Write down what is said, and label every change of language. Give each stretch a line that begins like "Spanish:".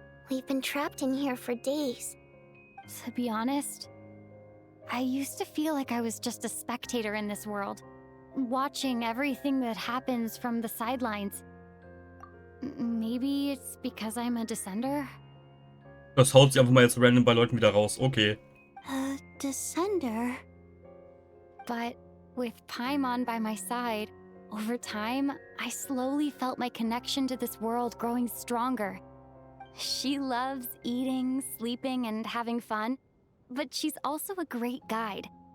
English: We've been trapped in here for days. To be honest, I used to feel like I was just a spectator in this world, watching everything that happens from the sidelines. Maybe it's because I'm a descender?
German: Das haut sie einfach mal jetzt random bei Leuten wieder raus.
English: Okay. A descender? But with Paimon by my side, over time, I slowly felt my connection to this world growing stronger. She loves eating, sleeping, and having fun, but she's also a great guide.